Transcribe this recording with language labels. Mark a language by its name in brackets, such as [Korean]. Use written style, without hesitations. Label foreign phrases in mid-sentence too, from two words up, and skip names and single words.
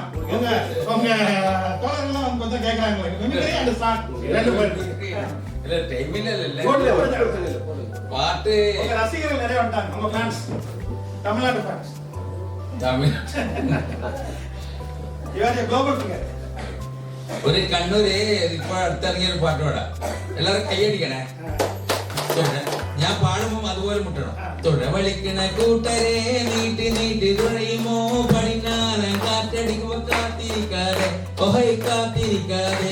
[Tamil] உங்க உங்க தோழர்கள்லாம் வந்து பார்த்தா கேக்குறாங்க உங்களுக்கு [English] mimicry and song [Tamil] ரெண்டு பேரும் இல்ல டைமில் இல்ல பாட்டு. உங்க ரசிகர்கள் நிறைய வந்துட்டாங்க, உங்க ஃபேன்ஸ், தமிழ்நாடு ஃபேன்ஸ். தமிழ் [English] இவர் ഗ്ലോബൽ ഫിഗർ. [Malayalam] ഒരു കണ്ണൂര് ഇപ്പൊ അടുത്തിറങ്ങിയ ഒരു പാട്ട് പാടാം. എല്ലാവരും കൈയടിക്കണേ. ഞാൻ പാടുമ്പോ അതുപോലെ മുട്ടണം. തുഴവളിക്കണ കൂട്ടരെ നീട്ടി നീട്ടി തുഴയുമോ പടിഞ്ഞാറൻ കാറ്റടിക്കുമ്പോ കാത്തിരിക്കാതെ ഓഹൈ കാത്തിരിക്കാതെ.